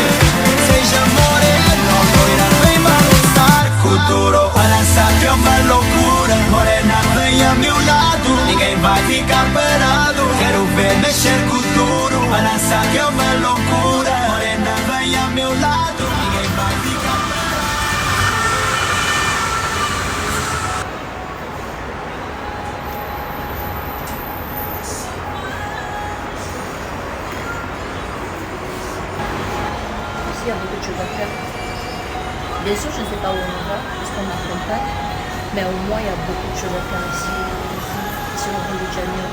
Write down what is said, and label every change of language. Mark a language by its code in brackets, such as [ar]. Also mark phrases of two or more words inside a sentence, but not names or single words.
[pt] Seja morena ou loira, vem balançar com duro, balançar que é uma loucura. Morena, vem a meu lado, ninguém vai ficar parado. Quero ver mexer com duro, balançar que é uma loucura. Morena, vem a meu lado, ninguém vai ficar parado. [fr] Ici, il y a beaucoup de choses à faire. Bien sûr, je ne sais pas où on va, parce qu'on m'accompagne, mais au moins, il y a beaucoup de choses à faire ici, sur le Rio de Janeiro.